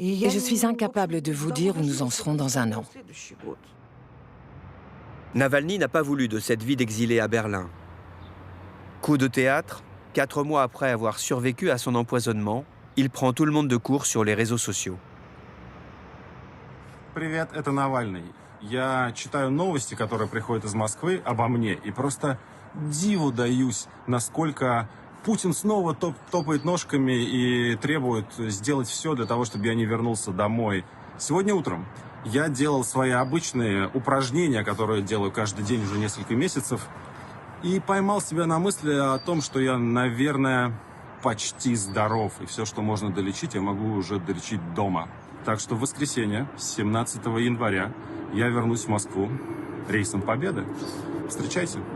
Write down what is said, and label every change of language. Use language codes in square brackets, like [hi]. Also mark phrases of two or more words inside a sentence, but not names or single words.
[fr] Et je suis incapable de vous dire où nous en serons dans un an. Navalny n'a pas voulu de cette vie d'exilé à Berlin. Coup de théâtre, 4 mois après avoir survécu à son empoisonnement, il prend tout le monde de court sur les réseaux sociaux. [ru] Привет, это Навальный. Я читаю новости, которые приходят из Москвы обо мне, и просто диву даюсь, насколько Путин снова топает ножками и требует сделать все для того, чтобы я не вернулся домой. Сегодня утром я делал свои обычные упражнения, которые делаю каждый день уже несколько месяцев, и поймал себя на мысли о том, что я, наверное, почти здоров, и все, что можно долечить, я могу уже долечить дома. Так что в воскресенье, 17 января, я вернусь в Москву рейсом Победы. Встречайте.